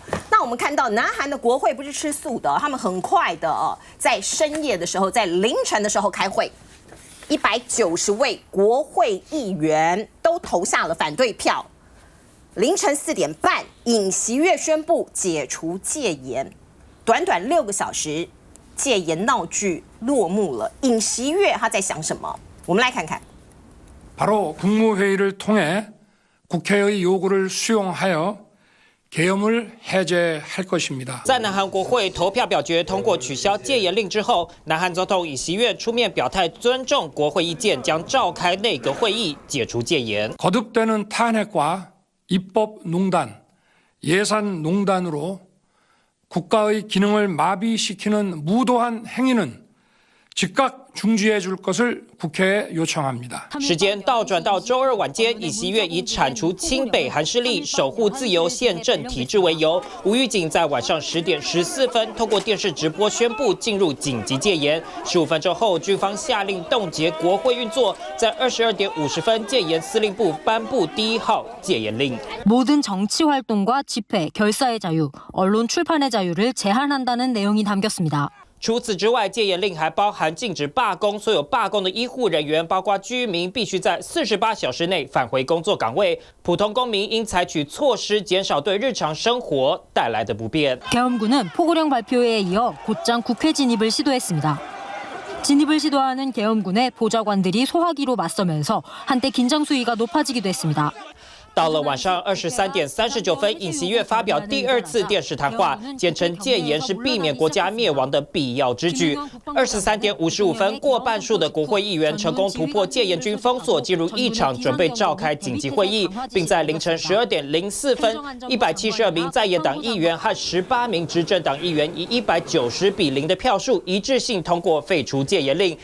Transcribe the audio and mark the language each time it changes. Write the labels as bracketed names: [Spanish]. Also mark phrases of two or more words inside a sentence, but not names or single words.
[Chinese] 那我们看到南韩的国会不是吃素的，他们很快的在深夜的时候，在凌晨的时候开会，190位国会议员都投下了反对票。凌晨4点半，尹锡悦宣布解除戒严，短短6个小时，戒严闹剧落幕了。尹锡悦他在想什么？我们来看看。 [Korean] 바로 국무회의를 통해 국회의 요구를 수용하여 계엄을 해제할 것입니다. [Chinese] 在南韩国会投票表决通过取消戒严令之后，南韩总统尹锡悦出面表态尊重国会意见，将召开内阁会议解除戒严。 [Korean] 거듭되는 탄핵과 입법농단, 예산농단으로 국가의 기능을 마비시키는 무도한 행위는 즉각 중지해 줄 것을 국회에 요청합니다. [Chinese] 时间倒转到周2晚间，尹锡悦以铲除亲北韩势力、守护自由宪政体制为由，无预警在晚上10点14分透过电视直播宣布进入紧急戒严。15分钟后，军方下令冻结国会运作，在22点50分，戒严司令部颁布第1号戒严令。 [Korean] 모든 정치 활동과 집회, 결사의 자유, 언론 출판의 자유를 제한한다는 내용이 담겼습니다. [Chinese] 除此之外，戒严令还包含禁止罢工，所有罢工的医护人员，包括居民，必须在48小时内返回工作岗位。普通公民应采取措施，减少对日常生活带来的不便。 [Korean] 계엄군은 포고령 발표에 이어 곧장 국회 진입을 시도했습니다. 진입을 시도하는 계엄군의 보좌관들이 소화기로 맞서면서 한때 긴장 수위가 높아지기도 했습니다. [Chinese] 到了晚上23点39分，尹锡悦发表第2次电视谈话，坚称戒严是避免国家灭亡的必要之举。23点55分，过半数的国会议员成功突破戒严军封锁，进入议场，准备召开紧急会议，并在凌晨12点04分，172名在野党议员和18名执政党议员以190比0的票数一致性通过废除戒严令。